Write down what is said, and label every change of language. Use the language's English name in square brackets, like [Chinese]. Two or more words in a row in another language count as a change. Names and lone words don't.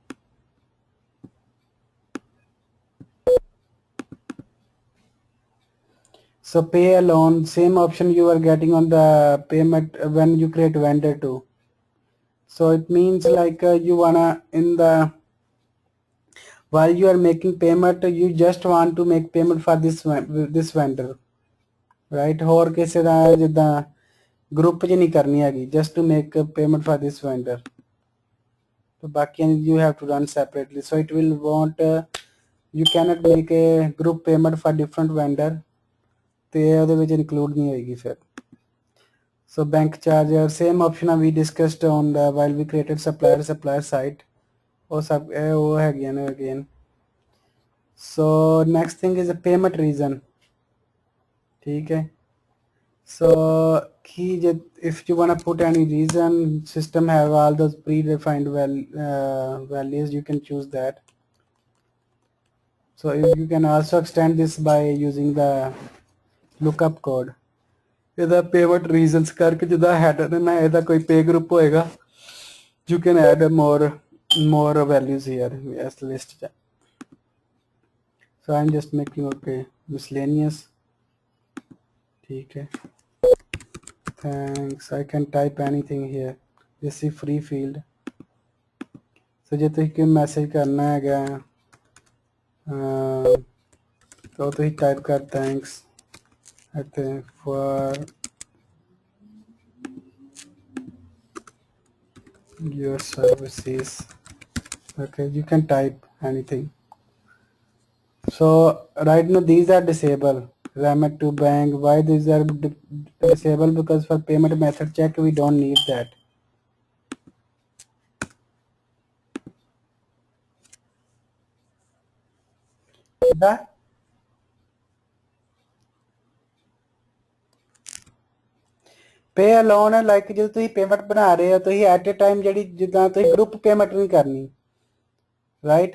[English] So pay alone, same option you are getting on the payment when you create vendor too. So it means like you wanna while you are making payment, you just want to make payment for this vendor, right? [Punjabi] ਹੋਰ ਕਿਸੇ ਦਾ ਜਿੱਦਾਂ group 'ਚ ਨਹੀਂ ਕਰਨੀ ਹੈਗੀ, [English] just to make a payment for this vendor. So ਬਾਕੀ you have to run separately. So it will want you cannot make a group payment for different vendor. [Punjabi] ਤੇ ਉਹਦੇ ਵਿੱਚ include ਨਹੀਂ ਹੋਏਗੀ ਫਿਰ. [English] So bank charger, same option we discussed on the while we created supplier site. [Punjabi] ਉਹ ਸਭ ਉਹ ਹੈਗੀਆਂ ਨੇ again. [English] So next thing is a payment reason. [Hindi] ठीक है. [English] So if you want to put any reason, system have all those predefined values, you can choose that. So you can also extend this by using the lookup code. ਇਹਦਾ payment reasons [Punjabi] ਕਰਕੇ ਜਿੱਦਾਂ [English] header [Punjabi] ਨੇ ਨਾ ਇਹਦਾ ਕੋਈ [English] pay group ਹੋਏਗਾ, you can add more values here as list. So I'm just making okay miscellaneous. [Hindi] ठीक है. [English] Thanks. I can type anything here. This is free field. So [Punjabi] ਜੇ ਤੁਸੀਂ ਕੋਈ ਮੈਸੇਜ ਕਰਨਾ ਹੈਗਾ तो ਤੁਸੀਂ ਟਾਈਪ ਕਰ [English] thanks ਅਤੇ for your services. Okay, you can type anything. So right now these are disabled. Remit to bank. Why these are disabled? Because for payment method check we don't need that. pay alone [Hindi] है लाइक जो तुम पेमेंट बना रहे हो तो [English] at a time [Hindi] जी जिदा [English] group payment [Hindi] नहीं करनी राइट.